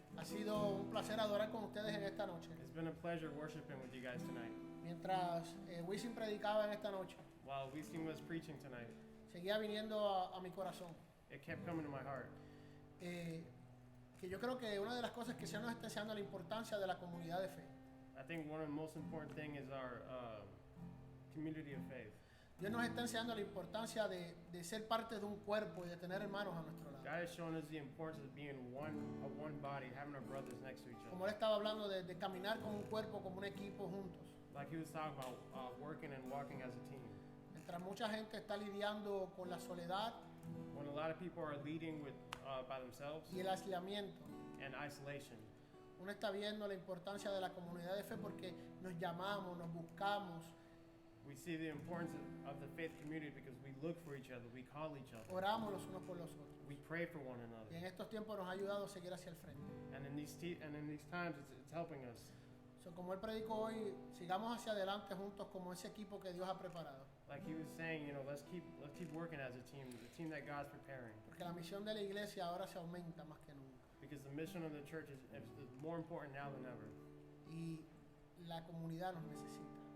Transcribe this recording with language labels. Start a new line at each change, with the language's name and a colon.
Spanish: Ha sido un placer adorar con ustedes en esta noche.
English: It's been a pleasure worshiping with you guys tonight.
Spanish: Mientras Wisin predicaba en esta noche,
English: While Wisin was preaching tonight,
Spanish: seguía viniendo a mi corazón.
English: it kept coming to my heart.
Spanish: Que yo creo que una de las cosas que se nos está enseñando la importancia de la comunidad de fe.
English: I think one of the most important things is our community of faith.
Spanish: Dios nos está enseñando la importancia de ser parte de un cuerpo y de tener hermanos a nuestro lado.
English: God has shown us the importance of being one body, having our brothers next to each
Spanish: Como
English: other.
Spanish: él estaba hablando de caminar como un cuerpo, como un equipo juntos.
English: Like he was talking about working and walking as a team.
Spanish: Mientras mucha gente está lidiando con la soledad
English: When a lot of people are leading with by themselves
Spanish: y el aislamiento,
English: and isolation,
Spanish: uno está viendo la importancia de la comunidad de fe porque nos llamamos, nos buscamos,
English: we see the importance of the faith community because we look for each other, we call each other,
Spanish: oramos los unos por los otros.
English: we pray for one
Spanish: Y
English: another.
Spanish: en estos tiempos nos ha ayudado a seguir hacia el frente.
English: And in these times, it's helping us.
Spanish: So, como él predicó hoy, sigamos hacia adelante juntos como ese equipo que Dios ha preparado.
English: Like he was saying, let's keep working as a team, the team that God's preparing.
Spanish: Porque la misión de la iglesia ahora se aumenta más que nunca.
English: Because the mission of the church is more important now than ever.
Spanish: Y la comunidad nos necesita.